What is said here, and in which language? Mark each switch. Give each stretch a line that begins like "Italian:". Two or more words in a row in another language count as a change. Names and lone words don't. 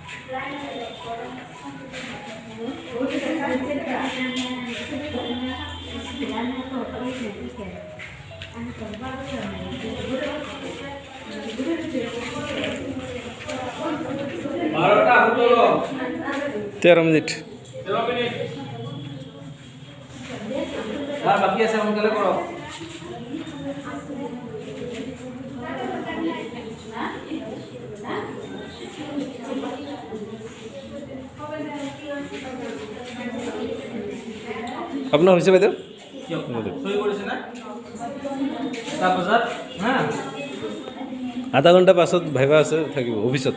Bangla: 12টা 17 13 মিনিট 13 মিনিট আর বাকি আছে
Assamese: সোনকালে করো
Bangla: আপনার হয়েছে বাইদেউ সই করেছে না তারপর হ্যাঁ
Assamese: আধা ঘন্টা পাছত ভাইবা আছে থাকিব অফিসত